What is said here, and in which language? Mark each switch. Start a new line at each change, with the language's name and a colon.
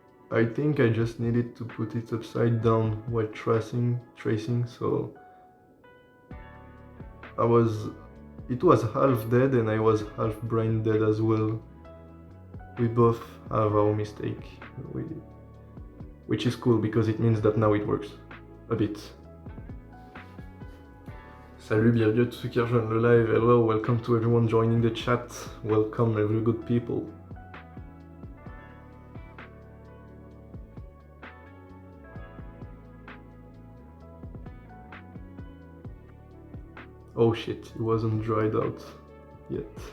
English: I think I just needed to put it upside down while tracing, so it was half dead and I was half brain dead as well. We both have our mistake, which is cool because it means that now it works a bit.
French: Salut, bienvenue à tous ceux qui rejoignent le live.
English: Hello, welcome to everyone joining the chat. Welcome, every good people. Oh shit, it wasn't dried out yet.